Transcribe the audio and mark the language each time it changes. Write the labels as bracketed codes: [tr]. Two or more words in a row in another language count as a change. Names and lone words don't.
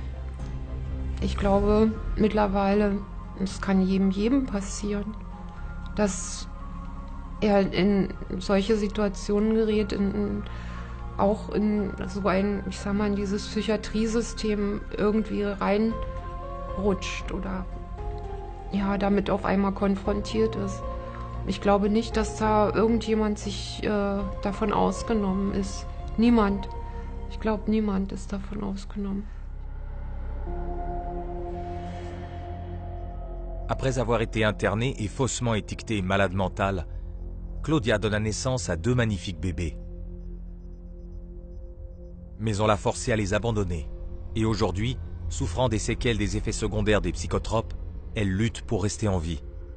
[de] Ich glaube mittlerweile, es kann jedem passieren, dass er in solche Situationen gerät, auch in so ein, ich sag mal, in dieses Psychiatriesystem irgendwie reinrutscht oder ja, damit auf einmal konfrontiert ist. Ich glaube nicht, dass da irgendjemand sich davon ausgenommen ist. Niemand. Ich glaube, niemand ist davon ausgenommen. [fr] Après avoir été internée et faussement étiquetée malade mentale, Claudia donna naissance à 2 magnifiques bébés. Mais on l'a forcée à les abandonner. Et aujourd'hui, souffrant des séquelles des effets secondaires des psychotropes, elle lutte pour rester en vie.